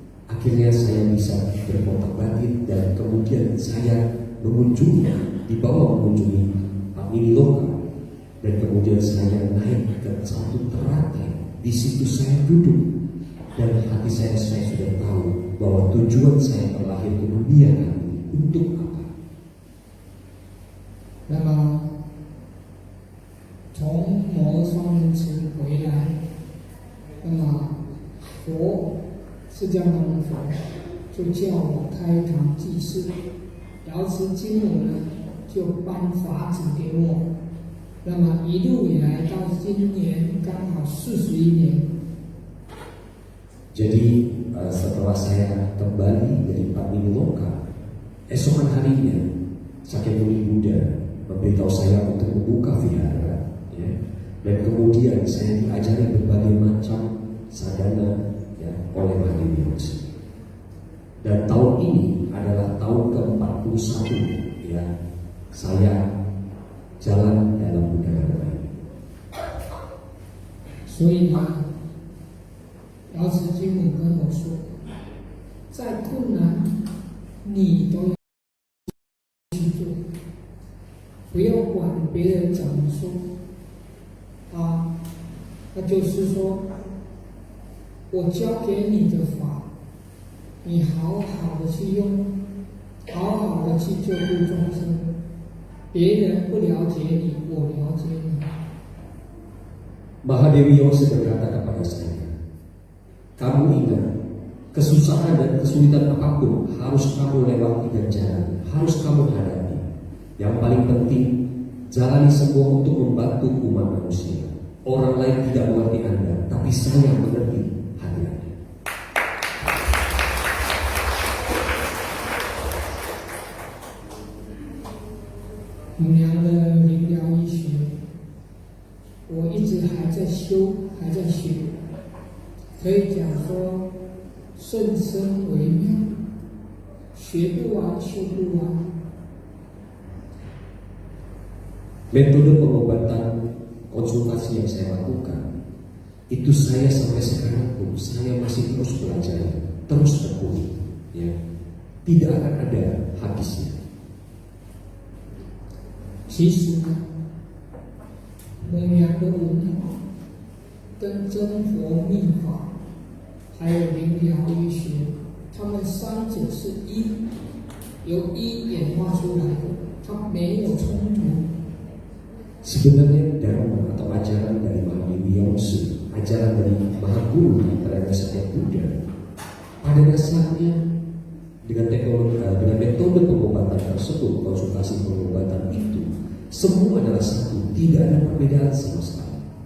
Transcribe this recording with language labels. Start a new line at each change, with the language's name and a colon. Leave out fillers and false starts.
Indonesian: Akhirnya saya bisa berkontak batin dan kemudian saya dibawa mengunjungi Pak Mini Loka, dan kemudian saya naik ke satu teratai. Di situ saya duduk dan hati saya sudah tahu bahwa tujuan saya terlahir ke dunia ini untuk apa.
Chinese: 那么从摩尔庄园池回来，那么佛释迦牟尼佛就叫我开堂济世，瑶池金母呢就颁法旨给我，那么一路以来到今年刚好41年。
Indonesian: Jadi setelah saya kembali dari Pak Mini Loka, esokan harinya Sakyamuni Buddha memberitahu saya untuk membuka vihara, ya. Dan kemudian saya diajari berbagai macam sadhana, ya, oleh Mahadewi Yongsi. Dan tahun ini adalah tahun ke-41, ya, saya jalan dalam budaya ini.
Chinese: 所以呢，瑶池金母跟我说，再困难你都要去做。不要管别人怎么说，那就是说，我教给你的法，你好好的去用，好好的去救度众生。别人不了解你，我了解你。
Indonesian: Mahadewi Yongsi berkata kepada saya, kamu ingat, kesusahan dan kesulitan apapun harus kamu lewati dan jalani, harus kamu hadapi. Yang paling penting, jalani semua untuk membantu umat manusia. Orang lain tidak mengerti Anda, tapi saya mengerti hati Anda.
Chinese: 母娘的灵疗医学，我一直还在修，还在学，可以讲说甚深微妙，学不完，修不完。
Indonesian: Metode pengobatan konsultasi yang saya lakukan, itu saya sampai sekarang pun saya masih terus belajar, terus tekuni, ya. Tidak akan ada habisnya.
Chinese: 其实呢，母娘的文化跟真佛密法，还有灵疗医学，它们三者是由一演化出来的，它没有冲突。
Indonesian: Sebenarnya dharma atau ajaran dari Mahadewi Yongsi, ajaran dari Maha Guru Prana Satya Buddha, pada dasarnya dengan teknologi, dengan metode pengobatan tersebut, konsultasi pengobatan itu, semua adalah satu, tidak ada perbedaan sama sekali.